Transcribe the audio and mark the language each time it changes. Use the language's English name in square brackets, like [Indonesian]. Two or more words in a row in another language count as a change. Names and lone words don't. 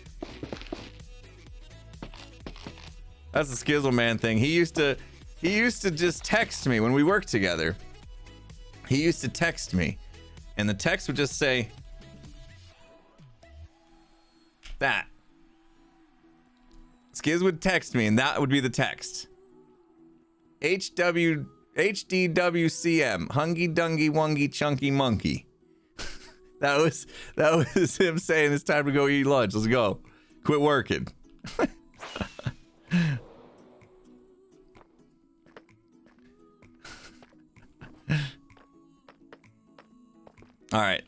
[English] That's the Skizzle Man thing. He used to just text me when we worked together. He used to text me, and the text would just say that. Skiz would text me, and that would be the text. HDWCM, hungy dungy wungy chunky monkey. That was him saying it's time to go eat lunch. Let's go. Quit working. All right.